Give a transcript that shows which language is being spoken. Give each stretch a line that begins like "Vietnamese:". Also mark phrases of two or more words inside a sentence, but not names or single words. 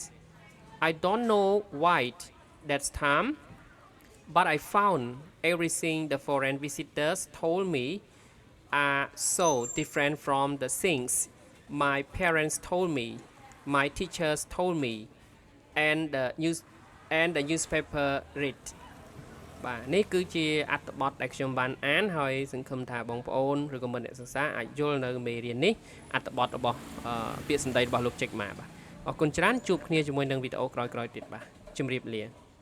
English: I don't know why that time, but I found everything the foreign visitors told me are so different from the things my parents told me, my teachers told me, and the newspaper read.
Khmer: បាទនេះគឺជាអត្ថបទដែលខ្ញុំបានអានហើយសង្ឃឹមថាបងប្អូនឬក៏មិត្តអ្នកសិក្សាអាចយល់នៅមេរៀននេះអត្ថបទរបស់ពាក្យសម្ដីរបស់លោកចេកម៉ាបាទអរគុណច្រើនជួបគ្នាជាមួយនឹងវីដេអូក្រោយៗទៀតបាទជម្រាបលា